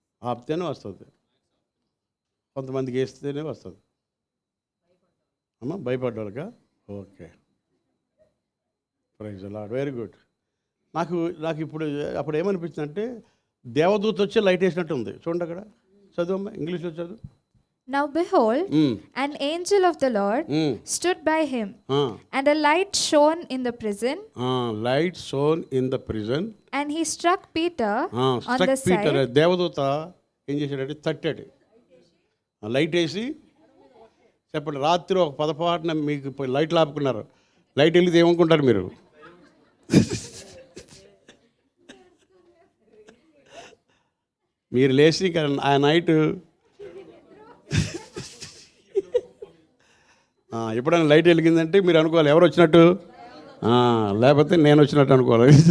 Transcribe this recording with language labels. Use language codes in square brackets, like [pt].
[te] ఆపితేనే వస్తుంది. కొంతమందికి వేస్తేనే వస్తుంది. అమ్మా భయపడ్డారుగా. [en] Okay, praise the Lord. Very good. [te] నాకు ఇప్పుడు అప్పుడు ఏమనిపించింది అంటే దేవదూత వచ్చి లైట్ వేసినట్టు ఉంది. చూడండి అక్కడ చదువు, ఇంగ్లీష్లో చదువు. [en] Now behold, an angel of the Lord stood by him, and a light shone in the prison. Light shone in the prison. And he struck Peter on the side. [te] దేవదూత ఏం చేశాడంటే తట్టాడు, లైట్ వేసి. చెప్పండి, రాత్రి ఒక 10 మీకు లైట్లు ఆపుకున్నారు. లైట్ వెళ్తే ఏమనుకుంటారు మీరు? మీరు లేచి ఆ నైట్ ఎప్పుడైనా లైట్ వెలిగిందంటే మీరు అనుకోవాలి ఎవరు వచ్చినట్టు, లేకపోతే నేను వచ్చినట్టు అనుకోవాలి.